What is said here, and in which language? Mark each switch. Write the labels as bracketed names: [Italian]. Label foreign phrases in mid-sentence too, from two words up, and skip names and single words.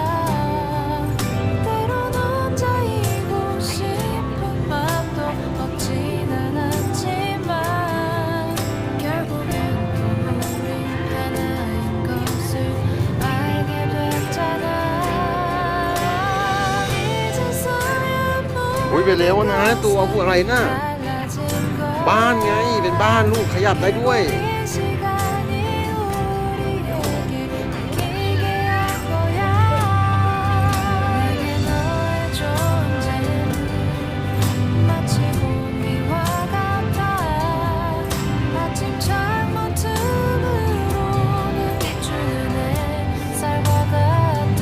[Korean] 때론 혼자이고 싶은 맘도 없진 않았지만 결국엔 또 우리 하나인 것을 알게 됐잖아. 이제서야 [Thai] โอ้ยไปแล้วนะตัวพวกอะไรน่ะ [Korean] 달라진 걸 [Thai] บ้านไงเป็นบ้านลูกขยับได้ด้วย [Korean] 시간이 우리에게 느끼게 한 거야. 내게 너의 존재는 마치 공기와 같아. 아침 창문 틈으로 날 비추는 햇살과 같아.